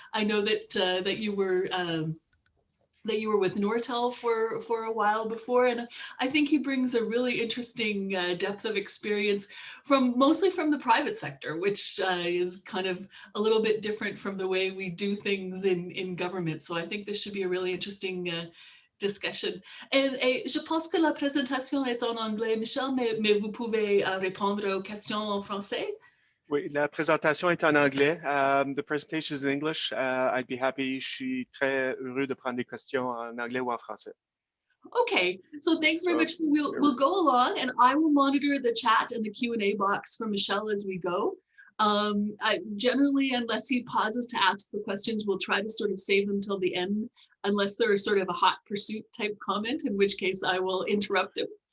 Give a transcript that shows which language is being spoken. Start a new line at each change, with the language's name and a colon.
English: I know that you were with Nortel for a while before, and I think he brings a really interesting depth of experience mostly from the private sector, which is kind of a little bit different from the way we do things in government. So I think this should be a really interesting discussion.
French: Et je pense que la présentation est en anglais, Michel, mais vous pouvez répondre aux questions en français. Oui, la présentation est en anglais.
English: The presentation is in English. I'd be happy.
French: Je suis très heureux de prendre des questions en anglais ou en français.
English: Okay, so thanks very much. We'll go along, and I will monitor the chat and the Q&A box for Michel as we go. Generally, unless he pauses to ask the questions, we'll try to sort of save them till the end, unless there is sort of a hot pursuit type comment, in which case I will interrupt him.